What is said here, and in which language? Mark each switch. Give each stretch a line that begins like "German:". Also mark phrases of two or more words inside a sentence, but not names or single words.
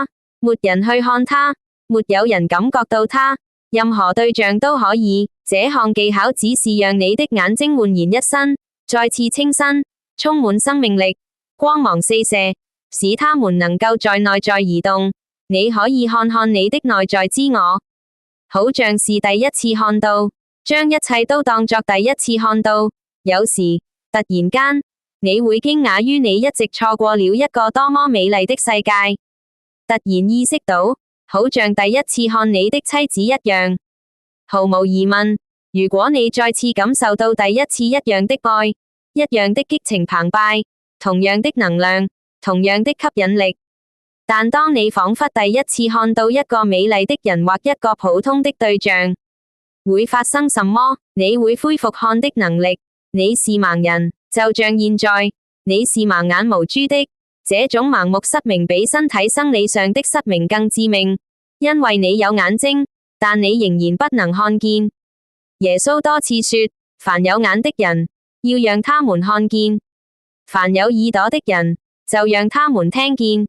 Chinese: 沒人去看它，沒有人感覺到它，任何對象都可以。這項技巧只是讓你的眼睛煥然一新，再次清新，充滿生命力，光芒四射，使它們能夠在內在移動。你可以看看你的內在之我，好像是第一次看到，將一切都當作第一次看到。有時，突然間，你會驚訝於你一直錯過了一個多麼美麗的世界。突然意識到，好像第一次看你的妻子一樣。毫無疑問，如果你再次感受到第一次一樣的愛， 一樣的激情澎湃，同樣的能量，同樣的吸引力。但當你彷彿第一次看到一個美麗的人或一個普通的對象，會發生什麼？你會恢復看的能力。你是盲人，就像現在，你是盲眼無珠的。這種盲目失明比身體生理上的失明更致命，因為你有眼睛，但你仍然不能看見。耶穌多次說，凡有眼的人，要讓他們看見；凡有耳朵的人，就讓他們聽見。